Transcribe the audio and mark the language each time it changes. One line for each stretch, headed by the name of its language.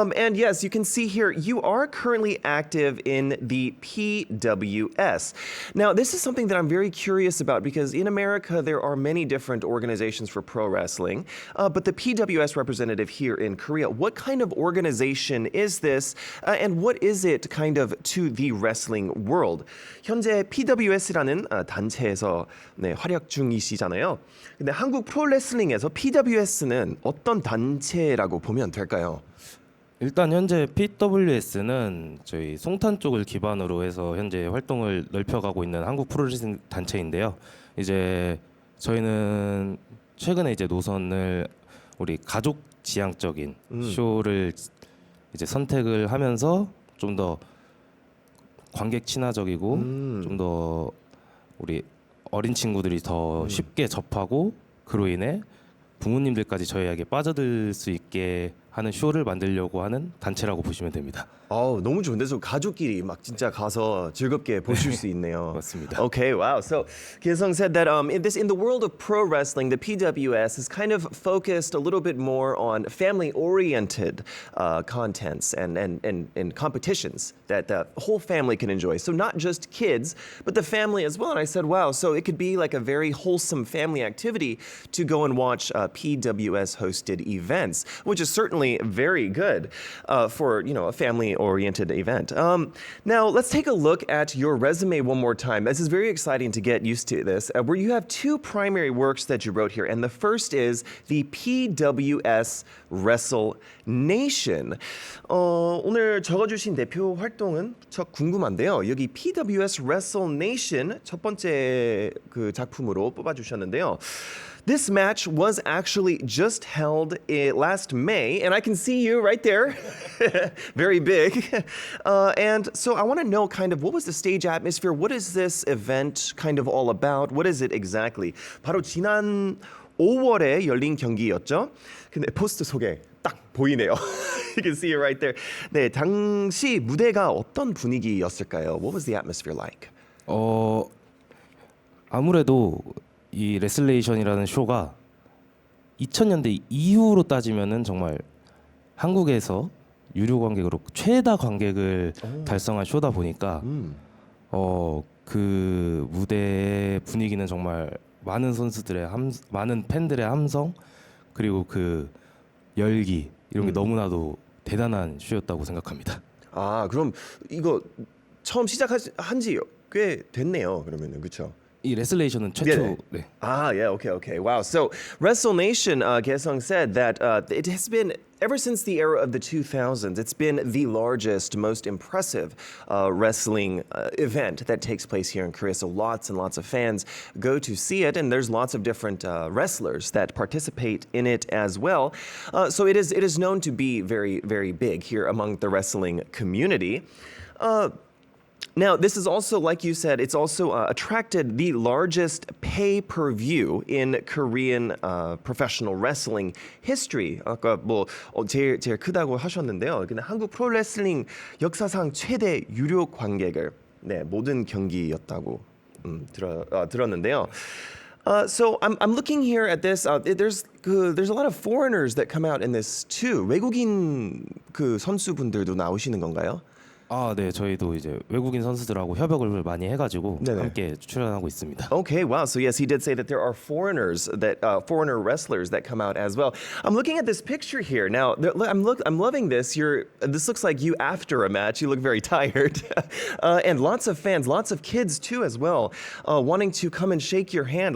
English: And yes, you can see here you are currently active in the PWS. Now, this is something that I'm very curious about because in America there are many different organizations for pro wrestling, but the PWS representative here in Korea, what kind of organization is this, and what is it kind of to the wrestling world?
Korean: 현재 PWS라는 단체에서 활약 중이시잖아요. 근데 한국 프로레슬링에서 PWS는 어떤 단체라고 보면 될까요? 일단 현재 PWS는 저희 송탄 쪽을 기반으로 해서 현재 활동을 넓혀가고 있는 한국 프로레슬링 단체인데요. 이제 저희는 최근에 이제 노선을 우리 가족 지향적인 쇼를 이제 선택을 하면서 좀 더 관객 친화적이고 좀 더 우리 어린 친구들이 더 쉽게 접하고 그로 인해 부모님들까지 저희에게 빠져들 수 있게 하는 쇼를 만들려고 하는 단체라고 보시면 됩니다. 너무 좋은데 저 가족끼리 막 진짜 가서 즐겁게 보실 수 있네요. 맞습니다.
English: Okay, wow. So Gaesung said that in the world of pro wrestling, the PWS is kind of focused a little bit more on family-oriented contents and competitions that the whole family can enjoy. So not just kids, but the family as well. And I said, wow. So it could be like a very wholesome family activity to go and watch PWS-hosted events, which is certainly very good for a family-oriented event. Now let's take a look at your resume one more time. This is very exciting to get used to this, where you have two primary works that you wrote here, and the first is the PWS Wrestle Nation.
Korean: 오늘 적어주신 대표 활동은 무척 궁금한데요. 여기 PWS Wrestle Nation 첫 번째 그 작품으로 뽑아주셨는데요.
English: This match was actually just held last May, and I can see you right there, very big. And so I want to know kind of what was the stage atmosphere? What is this event kind of all about? What is it exactly?
Korean: 바로 지난 5월에 열린 경기였죠. 근데 포스트 소개 딱 보이네요.
English: You can see it right there.
Korean: 네, 당시 무대가 어떤 분위기였을까요?
English: What was the atmosphere like?
Korean: 아무래도 이 레슬레이션이라는 쇼가 2000년대 이후로 따지면은 정말 한국에서 유료 관객으로 최다 관객을 달성한 쇼다 보니까 그 무대의 분위기는 정말 많은 선수들의 많은 팬들의 함성 그리고 그 열기 이런 게 너무나도 대단한 쇼였다고 생각합니다. 아, 그럼 이거 처음 시작한 지 꽤 됐네요. 그러면은 그렇죠? 이 레슬레이션은 최초 네.
English: Ah, yeah, okay. Wow. So, WrestleNation, Kaesung said that it has been, ever since the era of the 2000s, it's been the largest, most impressive wrestling event that takes place here in Korea. So, lots and lots of fans go to see it, and there's lots of different wrestlers that participate in it as well. So, it is known to be very, very big here among the wrestling community. Now, this is also, like you said, it's also attracted the largest pay-per-view in Korean professional wrestling history.
Korean: 아까 뭐 제일 크다고 하셨는데요. 근데 한국 프로레슬링 역사상 최대 유료 관객을 모든 경기였다고 들었는데요.
English: So I'm looking here at this. There's a lot of foreigners that come out in this too.
Korean: 외국인 그 선수분들도 나오시는 건가요? 아, 네, 저희도 이제 외국인 선수들하고 협약을 많이 해가지고 네네. 함께 출연하고 있습니다.
English: Okay, wow. So yes, he did say that there are foreigners foreigner wrestlers that come out as well. I'm looking at this picture here now. I'm loving this. This looks like you after a match. You look very tired, and lots of fans, lots of kids too as well, wanting to come and shake your hand.